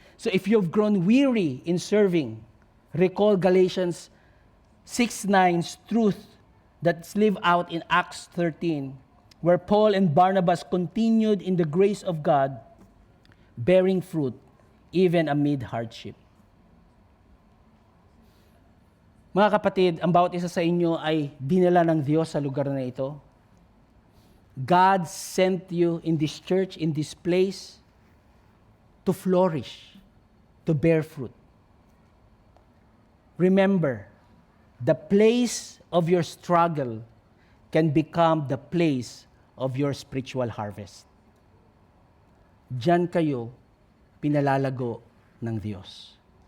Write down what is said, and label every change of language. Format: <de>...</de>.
<en>So if you've grown weary in serving, recall Galatians 6:9's truth that's lived out in Acts 13, where Paul and Barnabas continued in the grace of God, bearing fruit even amid hardship.</en> <tl>Mga kapatid, ang bawat isa sa inyo ay dinala ng Diyos sa lugar na ito.</tl> <en>God sent you in this church, in this place, to flourish, to bear fruit. Remember, the place of your struggle can become the place of your spiritual harvest.</en> <tl>Diyan kayo pinalalago ng Diyos.</tl>